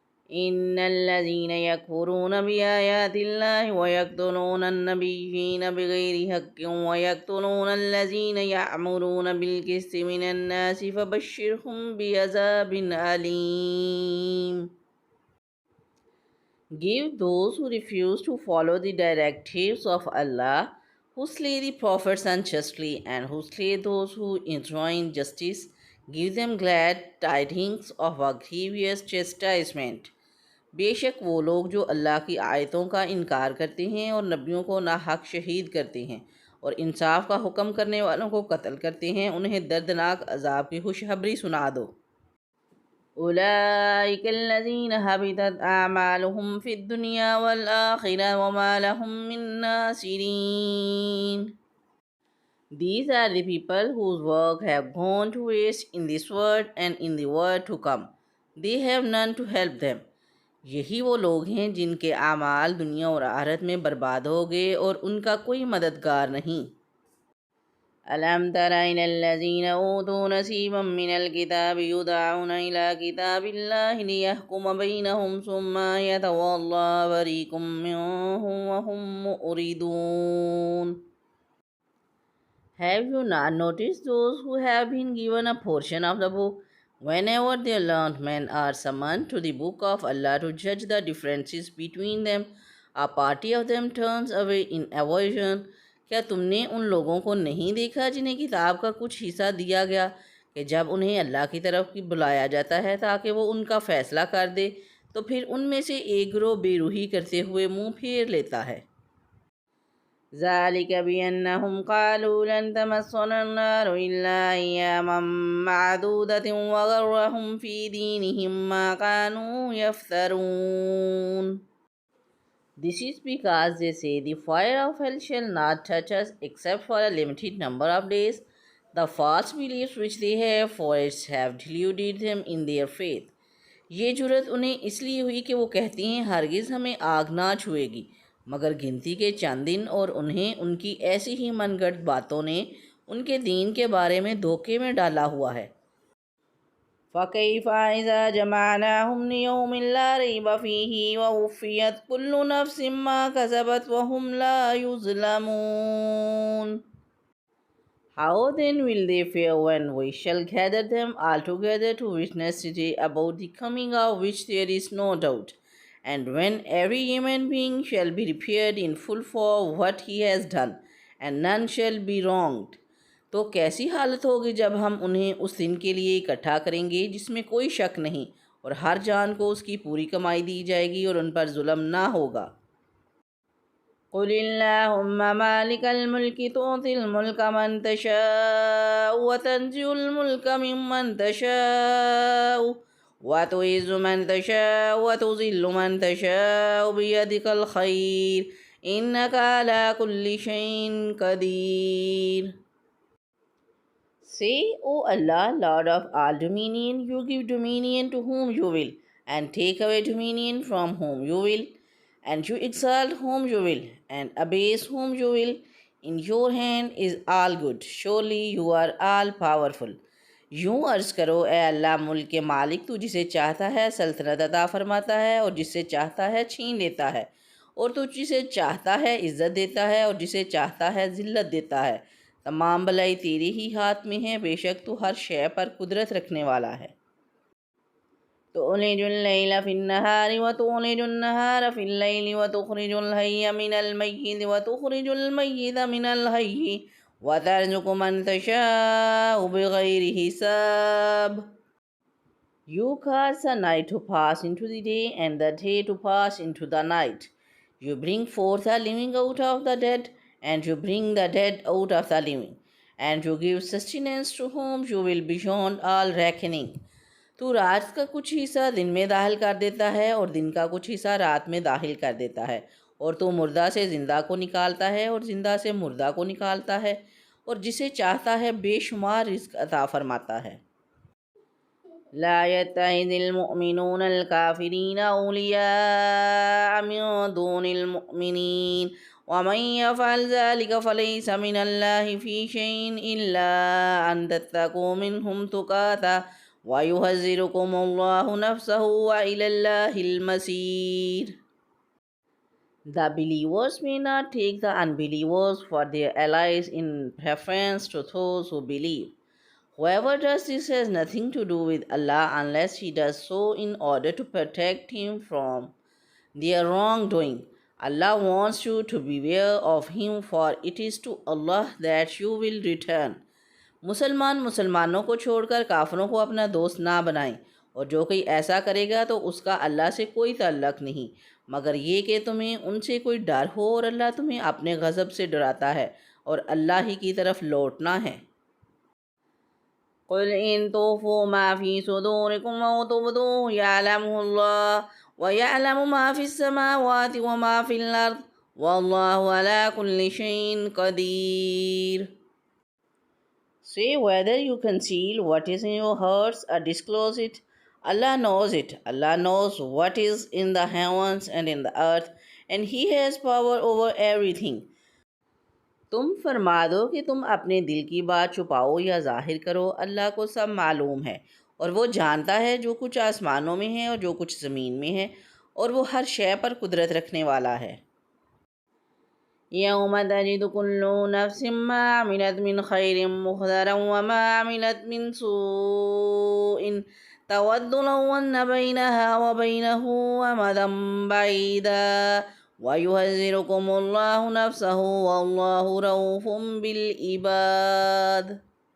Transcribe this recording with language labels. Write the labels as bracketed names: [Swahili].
[Arabic] ان الذين يكفرون بآيات الله ويقتلون النبيين بغير حق ويقتلون الذين يأمرون بالقسط من الناس فبشرهم بعذاب أليم. [English] Give those who refuse to follow the directives of Allah, who slay the prophets unjustly, and who slay those who enjoin justice, give them glad tidings of a grievous chastisement. [Urdu] بے شک وہ لوگ جو اللہ کی آیتوں کا انکار کرتے ہیں اور نبیوں کو ناحق شہید کرتے ہیں اور انصاف کا حکم کرنے والوں کو قتل کرتے ہیں، انہیں دردناک عذاب کی خوشخبری سنا دو۔ [Arabic] اولئک الذین حبطت اعمالهم فی الدنیا والآخرہ وما لهم من ناصرین. [English] These are the people whose work have gone to waste in this world and in the world to come. They have none to help them. [Urdu] یہی وہ لوگ ہیں جن کے اعمال دنیا اور آخرت میں برباد ہو گئے اور ان کا کوئی مددگار نہیں۔ [Arabic] أَلَمْ تَرَ إِلَى الَّذِينَ أُوتُوا نَصِيبًا مِّنَ الْكِتَابِ يُدْعَوْنَ إِلَى كِتَابِ اللَّهِ لِيَحْكُمَ بَيْنَهُمْ ثُمَّ يَتَوَلَّىٰ فَرِيقٌ مِّنْهُمْ وَهُمْ مُعْرِضُونَ. [English] Have you not noticed those who have been given a portion of the book? Whenever their learned men are summoned to the book of Allah to judge the differences between them, a party of them turns away in aversion. [Urdu] کیا تم نے ان لوگوں کو نہیں دیکھا جنہیں کتاب کا کچھ حصہ دیا گیا کہ جب انہیں اللہ کی طرف بلایا جاتا ہے تاکہ وہ ان کا فیصلہ کر دے تو پھر ان میں سے ایک گروہ بے روحی کرتے ہوئے منہ پھیر لیتا ہے۔ [Arabic] ذَلِكَ بِأَنَّهُمْ قَالُوا لَن تَمَسَّنَا النَّارُ إِلَّا أَيَّامًا مَّعْدُودَةً وَغَرَّهُمْ فِي دِينِهِم مَّا كَانُوا يَفْتَرُونَ. [English] This is because they say the fire of hell shall not touch us except for a limited number of days. The false beliefs which they have for it have deluded them in their faith. [Urdu] یہ جرت انہیں اس لیے ہوئی کہ وہ کہتی ہیں ہرگز ہمیں آگ نہ چھوئے گی مگر گنتی کے چند دن، اور انہیں ان کی ایسی ہی من گھڑت باتوں نے ان کے دین کے بارے میں دھوکے میں ڈالا ہوا ہے۔ [Arabic] فَكَيْفَ إِذَا جَمَعْنَاهُمْ لِيَوْمٍ لَا رَيْبَ فِيهِ وَوُفِّيَتْ كُلُّ نَفْسٍ مَّا كَسَبَتْ وَهُمْ لَا يُظْلَمُونَ. [English] How then will they fare when we shall gather them all together to witness the day about the coming of which there is no doubt, and when every human being shall be prepared in full for what he has done, and none shall be wronged. [Urdu] تو کیسی حالت ہوگی جب ہم انہیں اس دن کے لیے اکٹھا کریں گے جس میں کوئی شک نہیں، اور ہر جان کو اس کی پوری کمائی دی جائے گی اور ان پر ظلم نہ ہوگا۔ [Arabic] قُلِ اللَّهُمَّ مَالِكَ الْمُلْكِ تُؤْتِي الْمُلْكَ مَن تَشَاءُ وَتَنزِعُ الْمُلْكَ مِمَّن تَشَاءُ وَتُعِزُّ مَن تَشَاءُ وَتُذِلُّ مَن تَشَاءُ بِيَدِكَ الْخَيْرُ إِنَّكَ عَلَىٰ كُلِّ شَيْءٍ قَدِيرٌ. [English] Say, O Allah, Lord of all dominion, you give dominion to whom you will, and take away dominion from whom you will, and you exalt whom you will, and abase whom you will. In your hand is all good. Surely you are all powerful. [Urdu] یوں عرض کرو اے اللہ ملک کے مالک، تو جسے چاہتا ہے سلطنت عطا فرماتا ہے اور جسے چاہتا ہے چھین لیتا ہے، اور تو جسے چاہتا ہے عزت دیتا ہے اور جسے چاہتا ہے ذلت دیتا ہے۔ تمام بھلائی تیرے ہی ہاتھ میں ہے، بے شک تو ہر شے پر قدرت رکھنے والا ہے۔ [Arabic] تُولِجُ اللَّيْلَ فِي النَّهَارِ وَتُولِجُ النَّهَارَ فِي اللَّيْلِ وَتُخْرِجُ الْحَيَّ مِنَ الْمَيِّتِ وَتُخْرِجُ الْمَيِّتَ مِنَ الْحَيِّ وَتَرْزُقُ مَن تَشَاءُ بِغَيْرِ حِسَابٍ. [English] You cause the night to pass into the day and the day to pass into the night. You bring forth the living out of the dead, and you bring the dead out of the living, and you give sustenance to whom you will beyond all reckoning. [Urdu] تو رات کا کچھ حصہ دن میں داخل کر دیتا ہے اور دن کا کچھ حصہ رات میں داخل کر دیتا ہے، اور تو مردہ سے زندہ کو نکالتا ہے اور زندہ سے مردہ کو نکالتا ہے، اور جسے چاہتا ہے بے شمار رزق عطا فرماتا ہے۔ [Arabic] لا يتخذ المؤمنون الكافرين أولياء من دون المؤمنين ومن يفعل ذلك فليس من الله في شيء إلا أن تتقوا منهم تقاتا وَيُحَذِّرُكُمُ اللَّهُ نَفْسَهُ وَإِلَى اللَّهِ الْمَصِيرُ. [English] The believers may not take the unbelievers for their allies in preference to those who believe. Whoever does this has nothing to do with Allah unless he does so in order to protect him from their wrongdoing. Allah wants you to beware of him, for it is to Allah that you will return. [Urdu] مسلمان مسلمانوں کو چھوڑ کر کافروں کو اپنا دوست نہ بنائیں، اور جو کوئی ایسا کرے گا تو اس کا اللہ سے کوئی تعلق نہیں مگر یہ کہ تمہیں ان سے کوئی ڈر ہو، اور اللہ تمہیں اپنے غضب سے ڈراتا ہے اور اللہ ہی کی طرف لوٹنا ہے۔ [Arabic] قُلْ إِن تُخْفُوا مَا فِي صُدُورِكُمْ أَوْ تُبْدُوهُ يَعْلَمْهُ اللَّهُ وَيَعْلَمُ مَا فِي السَّمَاوَاتِ وَمَا فِي الْأَرْضِ وَاللَّهُ عَلَى كُلِّ شَيْءٍ قَدِيرٌ. [English] Say whether you conceal what is in your hearts or disclose it, Allah knows it. Allah knows what is in the heavens and in the earth, and He has power over everything. [Urdu] تم فرما دو کہ تم اپنے دل کی بات چھپاؤ یا ظاہر کرو، اللہ کو سب معلوم ہے، اور وہ جانتا ہے جو کچھ آسمانوں میں ہے اور جو کچھ زمین میں ہے، اور وہ ہر شے پر قدرت رکھنے والا ہے۔ [Arabic] یوم تجد کل نفس ما عملت من خیر محضرا وما عملت من سوء تود لو ان بینها وبینه امدا بعیدا وَيُحَذِّرُكُمُ اللَّهُ نَفْسَهُ وَاللَّهُ رَءُوفٌ بِالْعِبَادِ.